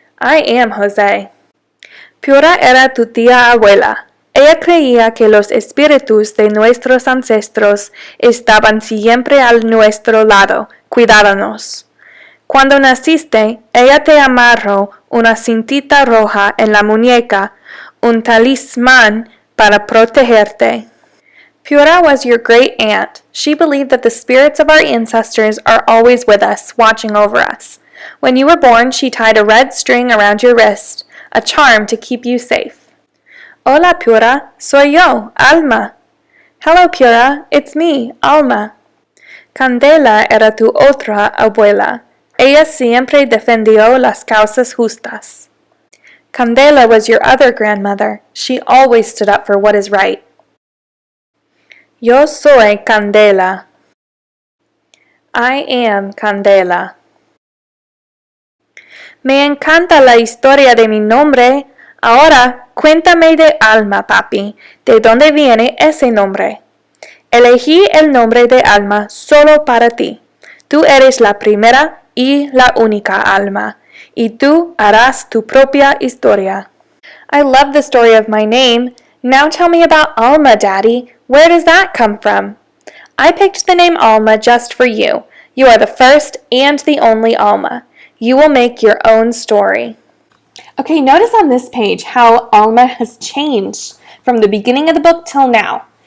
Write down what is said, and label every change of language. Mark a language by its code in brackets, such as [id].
[en] I am José. [es] Pura era tu tía abuela. Ella creía que los espíritus de nuestros ancestros estaban siempre a nuestro lado, cuidándonos. Cuando naciste, ella te amarró una cintita roja en la muñeca, un talismán para protegerte. [en] Pura was your great aunt. She believed that the spirits of our ancestors are always with us, watching over us. When you were born, she tied a red string around your wrist, a charm to keep you safe. [es] Hola, Pura. Soy yo, Alma. [en] Hello, Pura. It's me, Alma. [es] Candela era tu otra abuela. Ella siempre defendió las causas justas. [en] Candela was your other grandmother. She always stood up for what is right. [es] Yo soy Candela. [en] I am Candela. [es] Me encanta la historia de mi nombre. Ahora, cuéntame de Alma, papi. ¿De dónde viene ese nombre? Elegí el nombre de Alma solo para ti. Tú eres la primera y la única Alma, y tú harás tu propia historia. [en] I love the story of my name. Now tell me about Alma, Daddy. Where does that come from? I picked the name Alma just for you. You are the first and the only Alma. You will make your own story. Okay, notice on this page how Alma has changed from the beginning of the book till now.